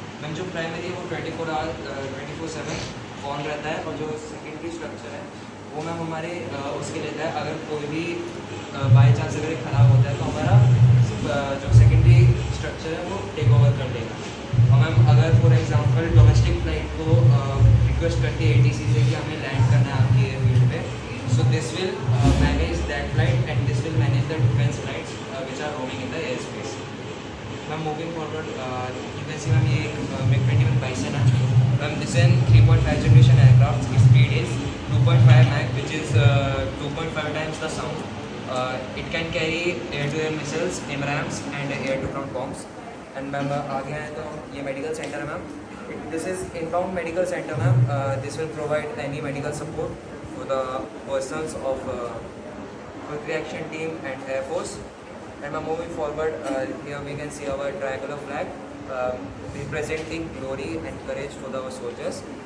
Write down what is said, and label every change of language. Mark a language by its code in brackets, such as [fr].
[hi] Ma'am जो primary है वो 24/7 ऑन रहता है, और जो सेकेंडरी स्ट्रक्चर है वो मैम हमारे उसके लेता है अगर कोई भी बाई चांस अगर ख़राब होता है तो हमारा जो सेकेंडरी स्ट्रक्चर है वो टेक ओवर कर देगा। और मैम अगर फॉर एग्जांपल डोमेस्टिक फ्लाइट को रिक्वेस्ट करती है ATC से कि हमें लैंड करना है आपकी एयरफील्ड पे, [en] So this will manage that flight and this will manage the defence flights which are roaming in the airspace. Ma'am, moving forward, you can see ma'am [hi] ये एक MiG-21 Bison है. [en] Ma'am, this is an 3.5 generation aircraft. Its speed is 2.5 Mach, which is 2.5 times the sound. It can carry air-to-air missiles, AMRAAMs, and air-to-ground bombs. [hi] And ma'am आगे आए तो ये medical center है ma'am. [en] This is inbound medical center ma'am. This will provide any medical support for the persons of quick reaction team and Air Force. And now moving forward, here we can see our triangular flag representing glory and courage for our soldiers.